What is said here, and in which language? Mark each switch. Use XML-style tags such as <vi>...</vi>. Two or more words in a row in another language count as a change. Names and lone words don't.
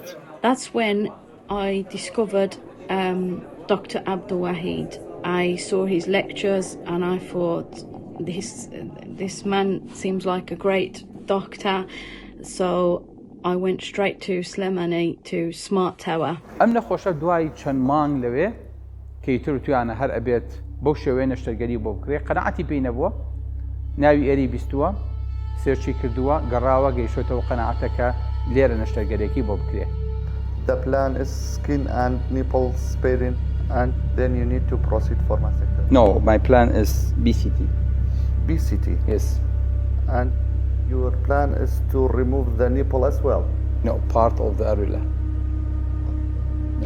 <en>That's when I discovered Dr. Abdul Wahid. I saw his lectures and I thought this man seems like a great doctor, so I went straight to Slemani to Smart Tower.</en> <ckb>ئەم نەخۆشە دوای چەند مانگ لەوێ کەیتر توانە هەر ئەبێت بەو شێوەیە نەشتەرگەری بۆ بکرێ قەنەعەتی پێی نەبووە ناوی ئێری بیستووە سێرچی کردووە گەڕاوە گەیشتەوە قەنەعەتەکە لێرە نەشتەرگەرێکی بۆ بکرێ.</ckb> <en>The plan is skin and nipple sparing, and then you need to proceed for mastectomy. No, my plan is BCT. BCT? Yes. And your plan is to remove the nipple as well? No, part of the areola. Yes.</en>